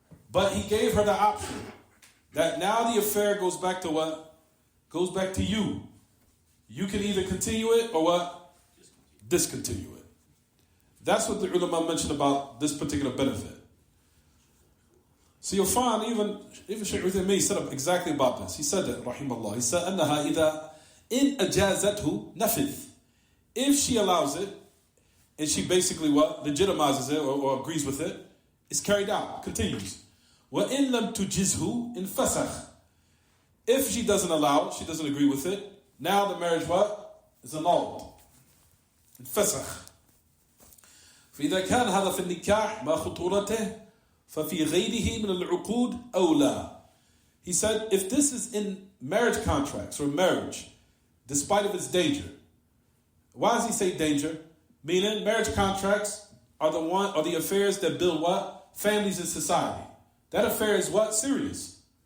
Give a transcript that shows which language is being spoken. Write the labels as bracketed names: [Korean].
[English] But he gave her the option that now the affair goes back to what? Goes back to you. You can either continue it or what? Discontinue it. That's what the ulama mentioned about this particular benefit. So you'll find even Shaykh Uthaymeen said up exactly about this. He said that, rahimahullah. He said, [Arabic] أنها إذا إن أجازته نفذ. [English] If she allows it, and she basically what? Legitimizes it or agrees with it, it's carried out, continues. [Arabic] وإن لم تجزه انفسخ. [English] If she doesn't allow it, she doesn't agree with it, now the marriage what? Is annulled. انفسخ. [Arabic] فإذا كان هذا في النكاح ما خطورته ففي غيره من العقود أولى. [English] He said, if this is in marriage contracts or marriage, despite of its danger. Why does he say danger? Meaning, marriage contracts are the affairs that build what? Families in society. That affair is what? Serious.